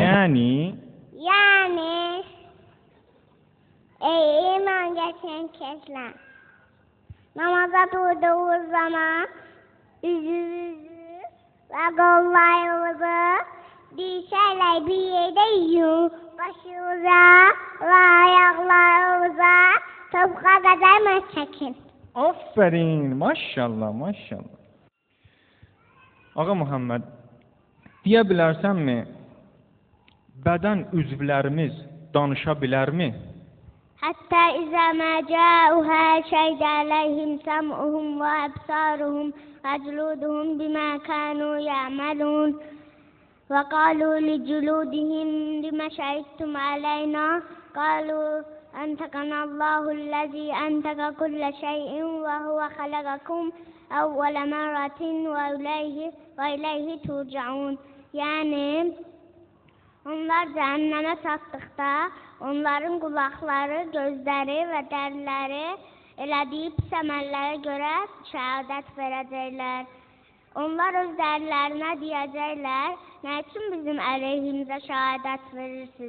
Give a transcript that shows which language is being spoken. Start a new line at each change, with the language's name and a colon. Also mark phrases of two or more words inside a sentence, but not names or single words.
Azerbaijani: Yəni ey iman gətirən kəslər, namaza durduğunuz zaman üzünüzü və qollarınızı dişərlə bir yerdə yuyun, başınıza və ayaqlarınıza topuğa qədər məhz çəkin. Aferin, maşallah, maşallah. Ağa Muhammed, deyə bilərsənmi, bədən üzvlərimiz danışa bilərmi?
Arabic: حتى إذا ما جاءوها شهد عليهم سمعهم وأبصارهم وجلودهم بما كانوا يعملون وقالوا لجلودهم لما شهدتم علينا قالوا أنطقنا الله الذي أنطق كل شيء وهو خلقكم أول مرة وإليه turcaun.
Azerbaijani: Yani onlar cəhənnəmə çatdıqda onların qulaqları, gözləri və dəriləri elədiyi pis əməllərə görə şəhadət verəcəklər. Onlar öz dərilərinə deyəcəklər, nə üçün bizim əleyhimizə şəhadət verirsiniz?